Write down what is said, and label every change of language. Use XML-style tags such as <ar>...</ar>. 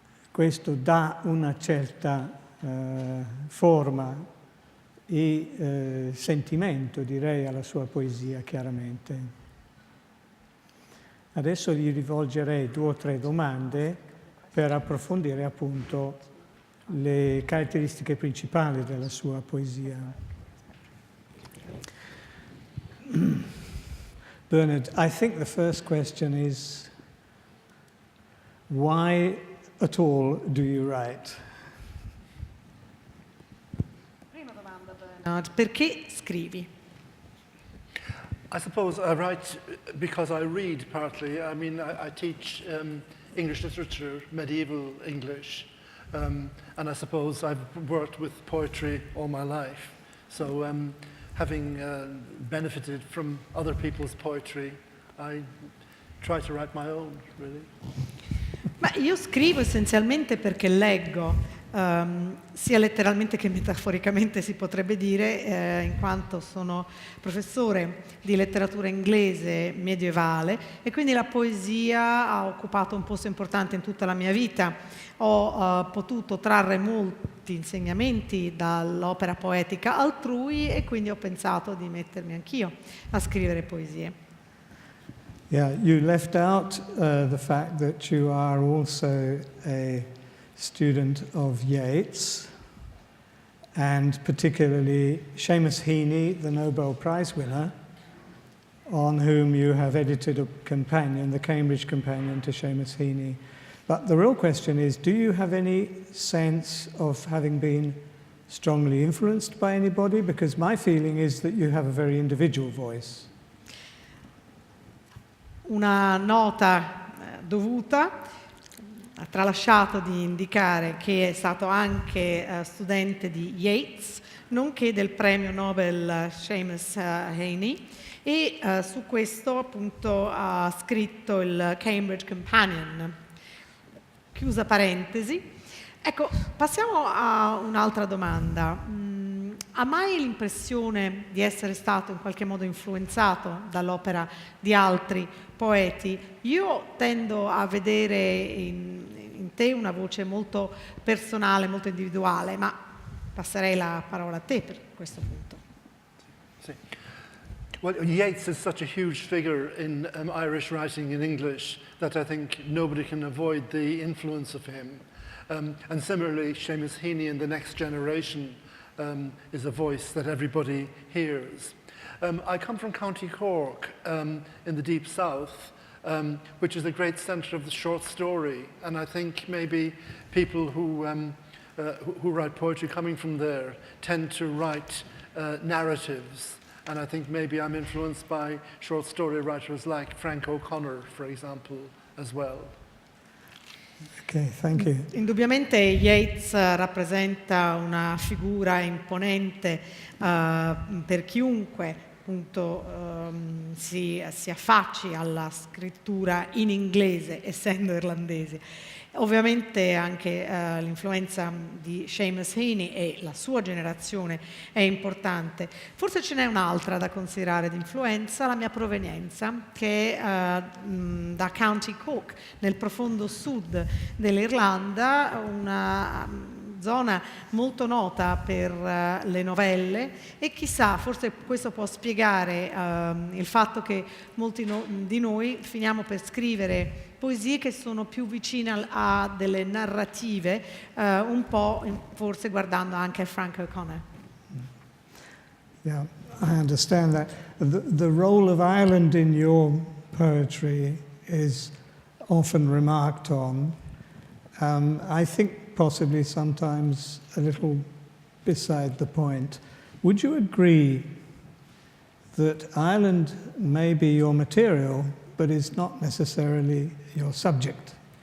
<it>Questo dà una certa forma e sentimento, direi, alla sua poesia, chiaramente. Adesso gli rivolgerei 2 o 3 domande per approfondire appunto le caratteristiche principali della sua poesia.</it> <en>Bernard, I think the first question is, why at all do you write?</en> <it>Prima domanda, Bernard, perché scrivi?</it> <en>I suppose I write because I read partly. I mean, I teach English literature, medieval English, and I suppose I've worked with poetry all my life. So having benefited from other people's poetry, I try to write my own, really.</en> <it>Ma io scrivo essenzialmente perché leggo, sia letteralmente che metaforicamente si potrebbe dire, in quanto sono professore di letteratura inglese medievale e quindi la poesia ha occupato un posto importante in tutta la mia vita. Ho potuto trarre molti insegnamenti dall'opera poetica altrui e quindi ho pensato di mettermi anch'io a scrivere poesie.</it> <en>Yeah, you left out the fact that you are also a student of Yeats, and particularly Seamus Heaney, the Nobel Prize winner, on whom you have edited a companion, the Cambridge Companion to Seamus Heaney. But the real question is, do you have any sense of having been strongly influenced by anybody? Because my feeling is that you have a very individual voice.</en> <it>Una nota dovuta, ha tralasciato di indicare che è stato anche studente di Yeats, nonché del premio Nobel Seamus Heaney, e su questo appunto ha scritto il Cambridge Companion. Chiusa parentesi. Ecco, passiamo a un'altra domanda. ha mai l'impressione di essere stato in qualche modo influenzato dall'opera di altri poeti? Io tendo a vedere in te una voce molto personale, molto individuale, ma passerei la parola a te per questo punto. Sì.</it> <en>Well, Yeats is such a huge figure in Irish writing in English that I think nobody can avoid the influence of him. And similarly, Seamus Heaney in The Next Generation is a voice that everybody hears. I come from County Cork in the deep south, which is a great centre of the short story, and I think maybe people who write poetry coming from there tend to write narratives, and I think maybe I'm influenced by short story writers like Frank O'Connor, for example, as well. Okay, thank you.</en> <it>Indubbiamente Yeats rappresenta una figura imponente per chiunque appunto si affacci alla scrittura in inglese, essendo irlandese. Ovviamente anche l'influenza di Seamus Heaney e la sua generazione è importante. Forse ce n'è un'altra da considerare di influenza, la mia provenienza, che è da County Cork, nel profondo sud dell'Irlanda, una zona molto nota per le novelle, e chissà, forse questo può spiegare il fatto che molti di noi finiamo per scrivere poesie che sono più vicine a delle narrative, un po' forse guardando anche a Frank O'Connor.</it> <en>Yeah, I understand that. The role of Ireland in your poetry is often remarked on. I think possibly sometimes a little beside the point. Would you agree that Ireland may be your material, but is not necessarily your subject?</en>